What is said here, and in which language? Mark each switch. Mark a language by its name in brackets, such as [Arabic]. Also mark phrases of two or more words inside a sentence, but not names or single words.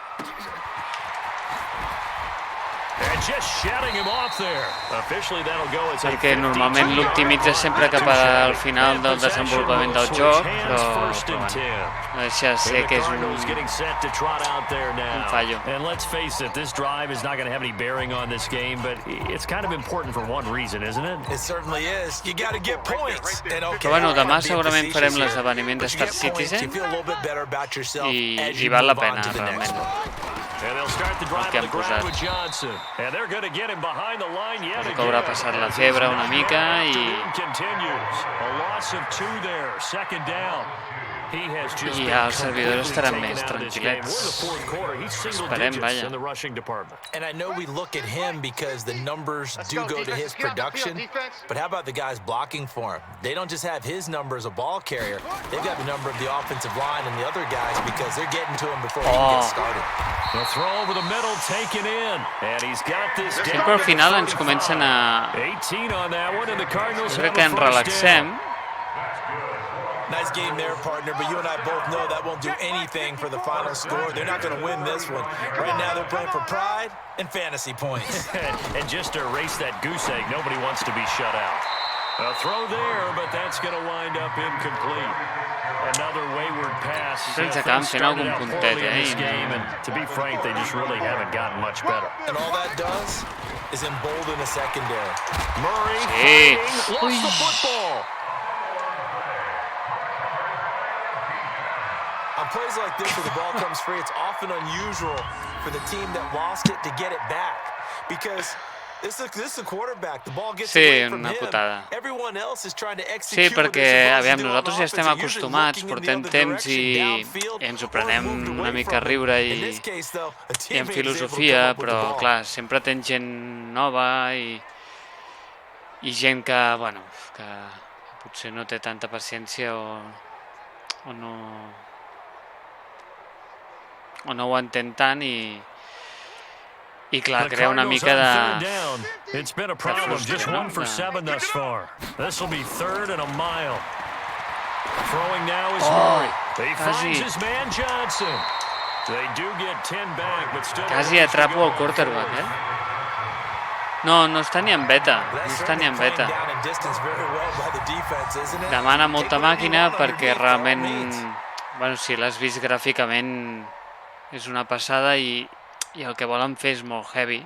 [Catalan] Perquè normalment l'optimitza sempre cap al final del desenvolupament del joc, però no deixa de ser que és un fallo. [English] And let's face it, this drive is not going to have any bearing on this game, but it's kind of important for one reason, isn't it? It certainly is. You got to get points. [Catalan] Però bueno, demà segurament farem l'esdeveniment de Star Citizen i val la pena, realment. El que han posat. Crec que haurà passat la febre una mica i... I els servidors estaran més tranquil·lets. Esperem, vaja. [English] And I know we look at him because the numbers do go to his production, but how about the guys blocking for him? They don't just have his number as a ball carrier. They've got the number of the offensive line and the other guys because they're getting to him before he can get started. The throw over the middle taken in, and he's got this down. [Catalan] Sempre al final ens comencen a... [English] 18 on that one, and the Cardinals [Catalan] crec que ens relaxem. [English] Nice game there, partner, but you and I both know that won't do anything for the final score. They're not going to win this one. Right now, they're playing for pride and fantasy points. And just to erase that goose egg, nobody wants to be shut out. A throw there, but that's going to wind up incomplete. Another wayward pass. [Catalan] Ens acabem fent algun puntet, [English] game, and to be frank, they just really haven't gotten much better. And all that does is embolden a secondary. Murray lost the football. On plays like this where the ball comes free, it's often unusual for the team that lost it to get it back because this is a quarterback. The ball gets away from him. Everyone else is trying to execute. [Catalan] Sí, perquè, aviam, nosaltres ja estem acostumats, portem temps i ens ho prenem una mica a riure i en filosofia, però, clar, sempre tens gent nova i gent que, bueno, que potser no té tanta paciència o no ho entén tant i clar, crea una mica de... [English] It's been a problem, just 1 for 7 thus far. This will be 3rd and a mile. Throwing now is Murray. He finds his man Johnson. They do get 10 back, but still... [Catalan] Quasi atrapo el quarterback, No està ni en beta, Demana molta màquina perquè realment, bueno, si l'has vist gràficament, és una passada i el que volen fer és molt heavy.